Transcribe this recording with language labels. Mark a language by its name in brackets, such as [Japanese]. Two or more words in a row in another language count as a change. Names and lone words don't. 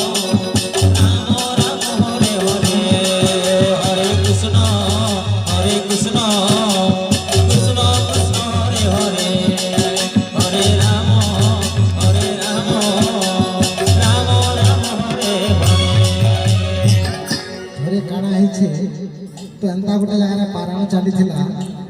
[Sanskrit] राम हरे हरे हरे कृष्ण कृष्ण कृष्ण कृष्ण हरे हरे हरे राम राम राम हरे हरे [Odia] ଘରେ କାଣା ହେଇଛି ତ ଏନ୍ତା ଗୋଟେ ଜାଗାରେ ପାରାୟଣ ଚାଲିଥିଲା